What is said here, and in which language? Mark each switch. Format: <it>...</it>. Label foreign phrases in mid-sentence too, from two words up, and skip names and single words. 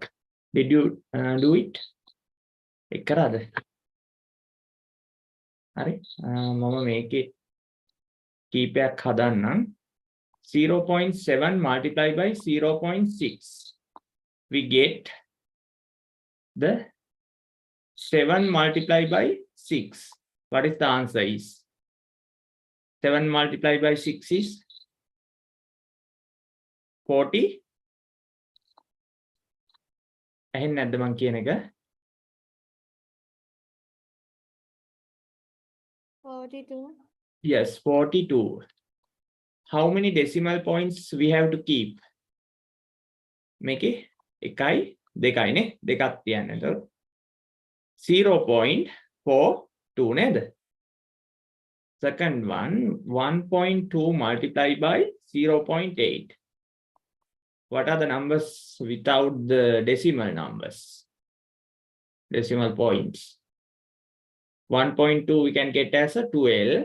<en>Did you do it?</en> <si>ඒක කරාද? හරි. මම මේකේ කීපයක් හදන්නම්.</si> <en>0.7 multiplied by 0.6. We get the 7 multiplied by 6. What is the answer is? 7 multiplied by 6 is 40.</en> <si>ඇහෙන්නේ නැද්ද මං කියන එක?</si> <en>42. Yes, 42. How many decimal points we have to keep?</en> <si>මේකේ 1යි 2යි නේ දෙකක් තියන්න. එතකොට 0.42 නේද?</si> <en>Second one 1.2 multiplied by 0.8. What are the numbers without the decimal numbers? Decimal points. 1.2 we can get as a 12.</en>